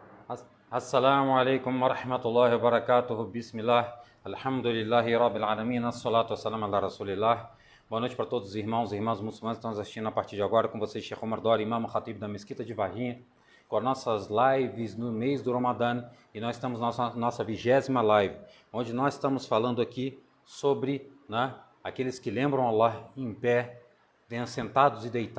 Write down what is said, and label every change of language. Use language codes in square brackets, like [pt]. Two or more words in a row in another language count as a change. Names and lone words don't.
[ar] السلام عليكم ورحمة الله وبركاته. Bismillah. الحمد لله رب العالمين الصلاة والسلام على رسول الله. [pt] Boa noite para todos os irmãos e irmãs muçulmanos que estão nos assistindo a partir de agora. Com vocês, Sheikh Omar Dori, imam khatib da Mesquita de Varginha, com as nossas lives no mês do Ramadã. E nós estamos na nossa 20ª live, onde nós estamos falando aqui sobre aqueles que lembram Allah em pé, sentados e deitados.